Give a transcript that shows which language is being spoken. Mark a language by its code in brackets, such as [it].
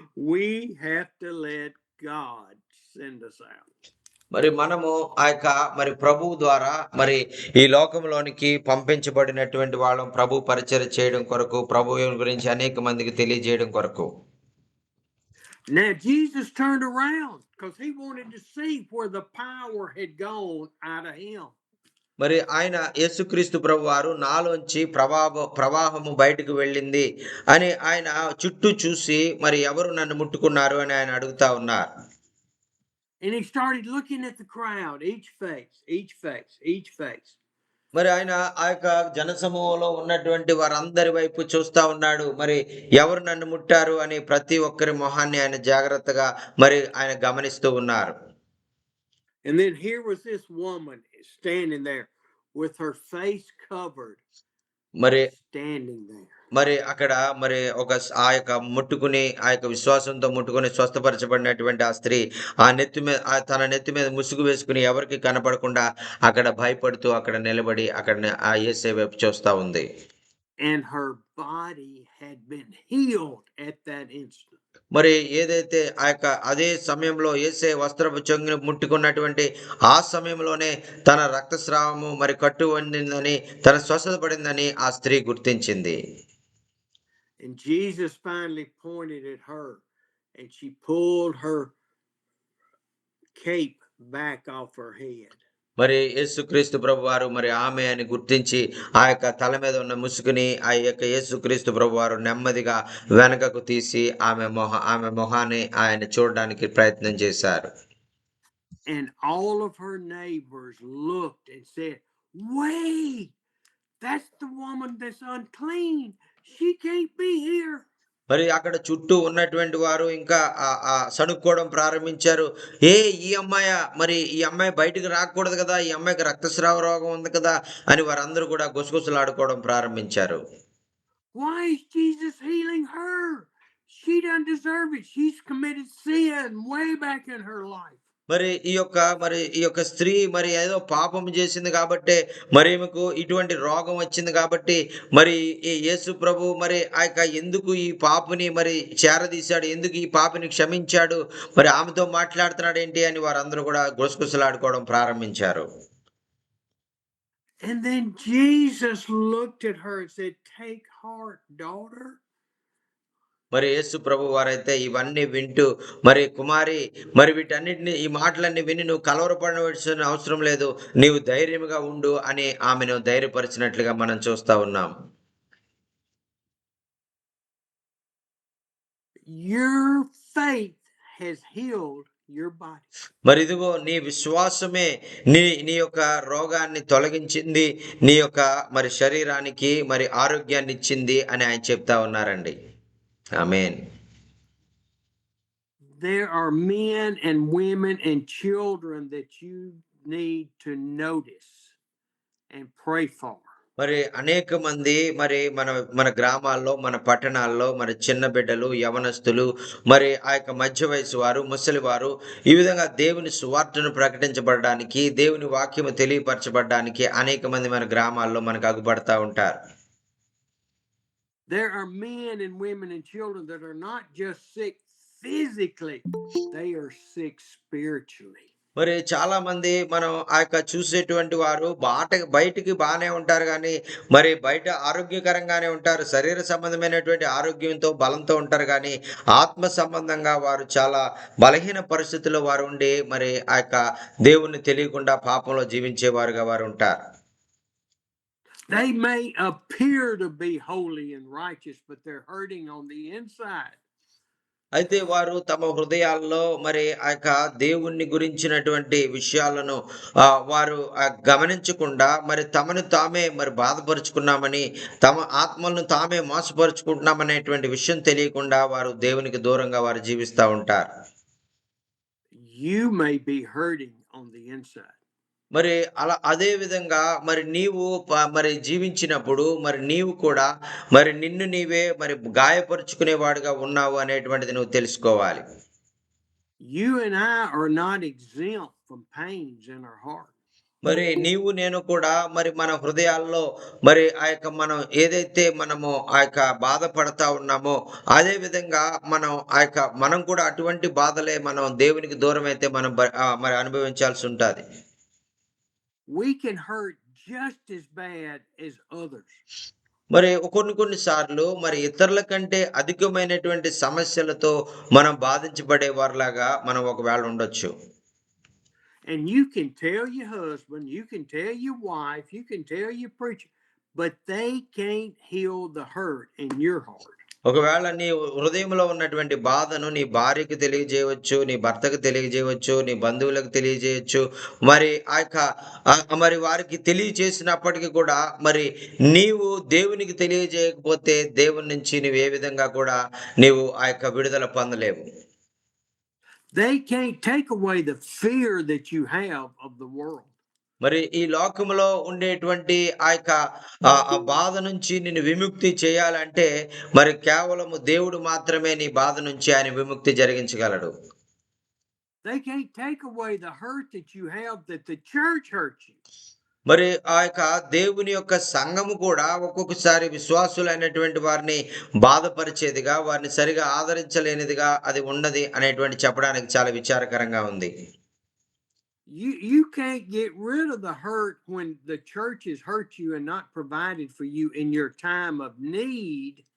[en] We have to let God send us out. [te] మరి మనము ఆ యొక్క మరి ప్రభువు ద్వారా మరి ఈ లోకంలోనికి పంపించబడినటువంటి వాళ్ళం ప్రభు పరిచర్య చేయడం కొరకు, ప్రభువు గురించి అనేక మందికి తెలియజేయడం కొరకు. [en] Now Jesus turned around because he wanted to see where the power had gone out of him. [te] మరి ఆయన యేసుక్రీస్తు ప్రభువారు నాలోంచి ప్రవాహము బయటకు వెళ్ళింది అని ఆయన చుట్టూ చూసి మరి ఎవరు నన్ను ముట్టుకున్నారు అని ఆయన అడుగుతా ఉన్నారు. [en] And he started looking at the crowd, each face. [te] మరి ఆయన ఆ యొక్క జనసమూహంలో ఉన్నటువంటి వారందరి వైపు చూస్తా ఉన్నాడు. మరి ఎవరు నన్ను ముట్టారు అని ప్రతి ఒక్కరి మొహాన్ని ఆయన జాగ్రత్తగా మరి ఆయన గమనిస్తూ ఉన్నారు. [en] And then here was this woman standing there with her face covered, మరి standing there. [te] మరి అక్కడ మరి ఆ యొక్క ముట్టుకుని ఆ యొక్క విశ్వాసంతో ముట్టుకుని స్వస్థపరచబడినటువంటి ఆ స్త్రీ తన నెత్తి మీద ముసుగు వేసుకుని ఎవరికి కనపడకుండా అక్కడ భయపడుతూ అక్కడ నిలబడి అక్కడ ఆ యేసయ్య వైపు చూస్తా ఉంది. [en] And her body had been healed at that instant. [te] మరి ఏదైతే ఆ యొక్క అదే సమయంలో యేసయ్య వస్త్రపు చెంగును ముట్టుకున్నటువంటి ఆ సమయంలోనే తన రక్తస్రావము మరి కట్టు వండిందని, తన స్వస్థత పడిందని ఆ స్త్రీ గుర్తించింది. [en] And Jesus finally pointed at her and she pulled her cape back off her head. [te] మరి యేసుక్రీస్తు ప్రభువారు మరి ఆమె అని గుర్తించి ఆ యొక్క తల మీద ఉన్న ముసుగుని ఆ యొక్క యేసుక్రీస్తు ప్రభువారు నెమ్మదిగా వెనకకు తీసి ఆమె మొహాన్ని ఆయన చూడడానికి ప్రయత్నం చేశారు. [en] And all of her neighbors looked and said, "Wait, that's the woman that's unclean. She can't be here." [te] మరి అక్కడ చుట్టూ ఉన్నటువంటి వారు ఇంకా సణుక్కోవడం ప్రారంభించారు. ఈ అమ్మాయి బయటకు రాకూడదు కదా, ఈ అమ్మాయికి రక్తస్రావ రోగం ఉంది కదా అని వారందరూ కూడా గుసగుసలాడుకోవడం ప్రారంభించారు. [en] Why is Jesus healing her? She doesn't deserve it. She's committed sin way back in her life. [te] మరి ఈ యొక్క స్త్రీ మరి ఏదో పాపం చేసింది కాబట్టి మరి ఈమెకు ఇటువంటి రోగం వచ్చింది కాబట్టి మరి ఈ యేసు ప్రభు మరి ఆ యొక్క ఎందుకు ఈ పాపని మరి చేరదీశాడు, ఎందుకు ఈ పాపని క్షమించాడు, మరి ఆమెతో మాట్లాడుతున్నాడు ఏంటి అని వారందరూ కూడా గుసగుసలాడుకోవడం ప్రారంభించారు. [en] And then Jesus looked at her and said, "Take heart, daughter." [te] మరి యేసు ప్రభు వారైతే ఇవన్నీ వింటూ మరి కుమారి మరి వీటన్నిటిని ఈ మాటలన్నీ విని నువ్వు కలవరపడవలసిన అవసరం లేదు, నీవు ధైర్యంగా ఉండు అని ఆమెను ధైర్యపరిచినట్లుగా మనం చూస్తా ఉన్నాం. [en] Your faith has healed your body. [te] మరి ఇదిగో నీ విశ్వాసమే నీ యొక్క రోగాన్ని తొలగించింది, నీ యొక్క మరి శరీరానికి మరి ఆరోగ్యాన్ని ఇచ్చింది అని ఆయన చెప్తా ఉన్నారండి. [en] Amen. There are men and women and children that you need to notice and pray for. [te] మరి అనేక మంది మరి మన గ్రామాల్లో, మన పట్టణాల్లో మరి చిన్న బిడ్డలు, యవనస్తులు, మరి ఆ యొక్క మధ్య వయసు వారు, ముసలి వారు ఈ విధంగా దేవుని సువార్తను ప్రకటించబడడానికి, దేవుని వాక్యము తెలియపరచబడడానికి అనేక మంది మన గ్రామాల్లో మనకు అగుపడతా ఉంటారు. [en] There are men and women and children that are not just sick physically, they are sick spiritually. [te] మరి చాలా మంది మనం ఆ యొక్క చూసేటువంటి వారు బయటికి బానే ఉంటారు గానీ, మరి బయట ఆరోగ్యకరంగానే ఉంటారు. శరీర సంబంధమైనటువంటి ఆరోగ్యంతో, బలంతో ఉంటారు గానీ, ఆత్మ సంబంధంగా వారు చాలా బలహీన పరిస్థితుల్లో వారు ఉండి, మరి ఆ యొక్క దేవుణ్ణి తెలియకుండా పాపంలో జీవించేవారుగా వారుంటారు. [en] They may appear to be holy and righteous, but they're hurting on the inside. [te] అయితే వారు తమ హృదయాల్లో మరి ఆ యొక్క దేవుణ్ణి గురించినటువంటి విషయాలను వారు గమనించకుండా మరి తమను తామే మరి బాధపరుచుకున్నామని, తమ ఆత్మలను తామే మోసపరుచుకుంటున్నామనేటువంటి విషయం తెలియకుండా వారు దేవునికి దూరంగా వారు జీవిస్తా ఉంటారు. [en] You may be hurting on the inside. [te] మరి అదే విధంగా మరి నీవు మరి జీవించినప్పుడు మరి నీవు కూడా మరి నిన్ను నీవే మరి గాయపరుచుకునేవాడుగా ఉన్నావు అనేటువంటిది నువ్వు తెలుసుకోవాలి. [en] You and I are not exempt from pains in our heart. [te] మరి నీవు నేను కూడా మరి మన హృదయాల్లో మరి ఆ యొక్క మనం ఏదైతే మనము ఆ యొక్క బాధపడతా ఉన్నామో అదే విధంగా మనం కూడా అటువంటి బాధలే మనం దేవునికి దూరం అయితే మనం మరి అనుభవించాల్సి ఉంటది. [en] We can hurt just as bad as others. [te] మరి కొన్ని సార్లు మరి ఇతరుల కంటే అధికమైనటువంటి సమస్యలతో మనం బాధించబడే వారిలాగా మనం ఒకవేళ ఉండొచ్చు. [en] And you can tell your husband, you can tell your wife, you can tell your preacher, but they can't heal the hurt in your heart. [te] ఒకవేళ నీ హృదయంలో ఉన్నటువంటి బాధను నీ భార్యకి తెలియజేయవచ్చు, నీ భర్తకు తెలియజేయవచ్చు, నీ బంధువులకు తెలియజేయవచ్చు. మరి మరి వారికి తెలియజేసినప్పటికీ కూడా మరి నీవు దేవునికి తెలియజేయకపోతే దేవుని నుంచి నువ్వు ఏ విధంగా కూడా నీవు ఆ యొక్క విడుదల పొందలేవు. [en] They can't take away the fear that you have of the world. [te] మరి ఈ లోకములో ఉండేటువంటి ఆ యొక్క ఆ బాధ నుంచి నిన్ను విముక్తి చేయాలంటే మరి కేవలము దేవుడు మాత్రమే నీ బాధ నుంచి ఆయన విముక్తి జరిగించగలడు. [en] They can't take away the hurt that you have that the church hurt you. [te] మరి ఆ యొక్క దేవుని యొక్క సంఘము కూడా ఒక్కొక్కసారి విశ్వాసులైనటువంటి వారిని బాధపరిచేదిగా, వారిని సరిగా ఆదరించలేనిదిగా అది ఉన్నది అనేటువంటి చెప్పడానికి చాలా విచారకరంగా ఉంది. [en] You can't get rid of the hurt when the church has hurt you and not provided for you in your time of need.